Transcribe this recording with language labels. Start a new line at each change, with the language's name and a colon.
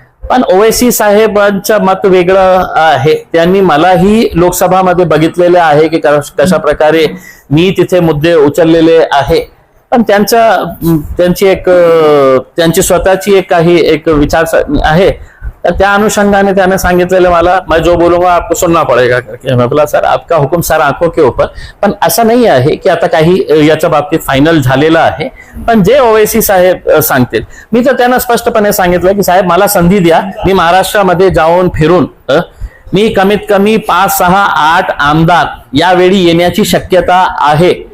Marathi: पण ओवैसी साहेबांचं मत वेगळं आहे. त्यांनी मलाही लोकसभामध्ये बघितलेले आहे की कशा प्रकारे मी तिथे मुद्दे उचललेले आहे, पण त्यांची स्वतःची एक विचार आहे. तर त्या अनुषंगाने त्याने सांगितलेलं मला,
Hindi: मैं जो बोलूंगा आपको सुनना पडेगा. मैं बोला सर आपका हुकुम सर आंखों के ऊपर.
Marathi: पण असं नाही आहे की आता काही याच्या बाबतीत फायनल झालेलं आहे. पण जे ओवैसी साहेब सांगतील, मी तर त्यांना स्पष्टपणे सांगितलं की साहेब मला संधी द्या, मी महाराष्ट्रामध्ये जाऊन फिरून मी कमीत कमी 5, 6, 8 आमदार यावेळी येण्याची शक्यता आहे.